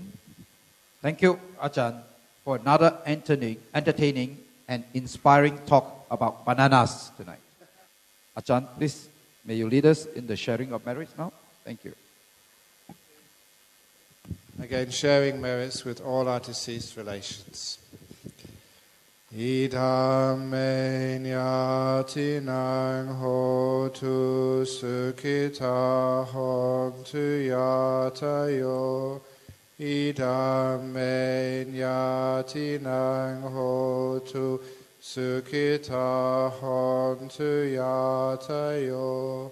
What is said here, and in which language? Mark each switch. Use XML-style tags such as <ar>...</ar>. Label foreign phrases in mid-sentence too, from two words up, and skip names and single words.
<en>Thank you, Ajahn, for another entertaining and inspiring talk about bananas tonight. Ajahn, please, may you lead us in the sharing of merits now. Thank you. Again, sharing merits with all our deceased relations.</en> <pi>Idam me nyati nang hotu sukhita hontu yatayo. Idam me nyati nang hotu sukhita hontu yatayo.</pi>